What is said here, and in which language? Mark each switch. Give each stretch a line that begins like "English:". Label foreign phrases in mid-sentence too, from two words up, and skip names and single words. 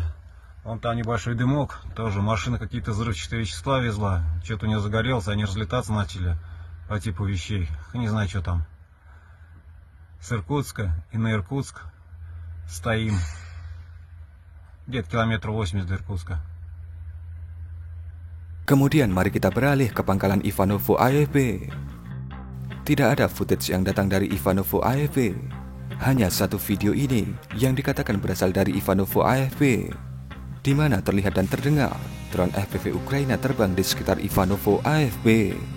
Russian: Вон там небольшой дымок, тоже машина какие-то взрывчатые вещества везла. Что-то у нее загорелось, они разлетаться начали по типу вещей. Не знаю, что там. С Иркутска и на Иркутск стоим. Где-то километр 80 до Иркутска.
Indonesian: Kemudian mari kita beralih ke pangkalan Ivanovo AFP. Tidak ada footage yang datang dari Ivanovo AFP. Hanya satu video ini yang dikatakan berasal dari Ivanovo AFP, di mana terlihat dan terdengar drone FPV Ukraina terbang di sekitar Ivanovo AFP.